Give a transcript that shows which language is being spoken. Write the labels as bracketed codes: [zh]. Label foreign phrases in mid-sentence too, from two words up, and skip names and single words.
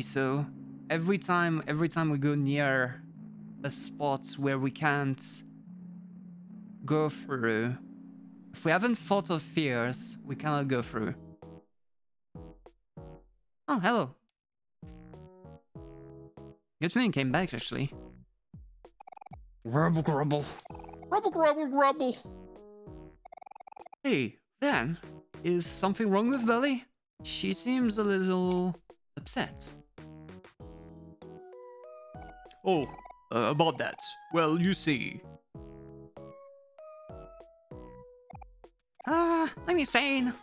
[en] So every time we go near a spot where we can't go through, if we haven't thought of fears, we cannot go through. Oh, hello. Good thing came back, actually. Grubble, grubble. Grubble, grubble, grubble. Hey, Dan, is something wrong with Belly? She seems a little upset. Oh, about that. Well, you see. Let me explain.